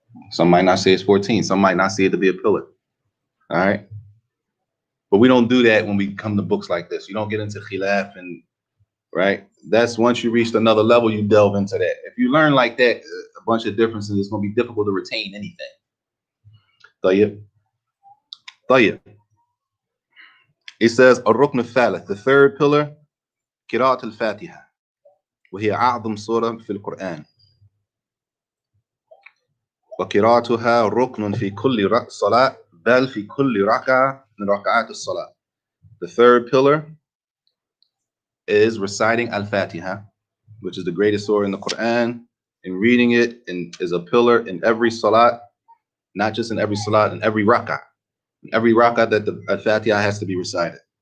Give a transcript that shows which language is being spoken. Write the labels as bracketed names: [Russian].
[English] Some might not say it's 14. Some might not see it to be a pillar. All right. But we don't do that when we come to books like this. You don't get into khilaf and right. That's once you reach another level, you delve into that. If you learn like that, a bunch of differences, it's going to be difficult to retain anything. [Arabic] طيب. طيب. [English] It says [Arabic] الركن الثالث, [English] the third pillar, [Arabic] قراءة الفاتحة, وهي أعظم سورة في القرآن. وقراءتها ركن في كل صلاة بل في كل ركعة من ركعات الصلاة. [English] The third pillar is reciting Al-Fatiha, which is the greatest surah in the Quran, and reading it is a pillar in every salat, not just in every salat, in every rak'ah. In every rak'ah that the Al-Fatiha has to be recited.